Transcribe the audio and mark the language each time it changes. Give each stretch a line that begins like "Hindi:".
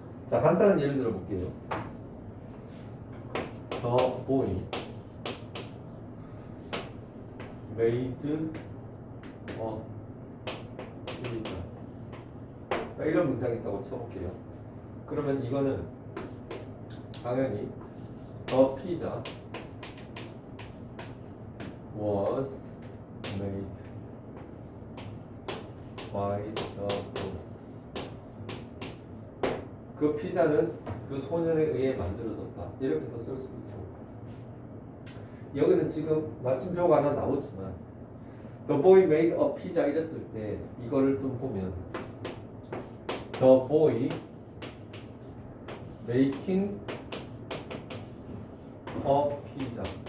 Korean: 자, 간단한 예를 들어볼게요.
English: The boy made a pizza.
Korean: 자, 이런 문장이 있다고 쳐볼게요. 그러면 이거는 당연히
English: the pizza was made by the boy.
Korean: 그 피자는 그 소년에 의해 만들어졌다. 이렇게도 쓸 수 있고, 여기는 지금 마침표가 하나 나오지만
English: The boy made a pizza
Korean: 이랬을 때 이거를 좀 보면
English: The boy making a pizza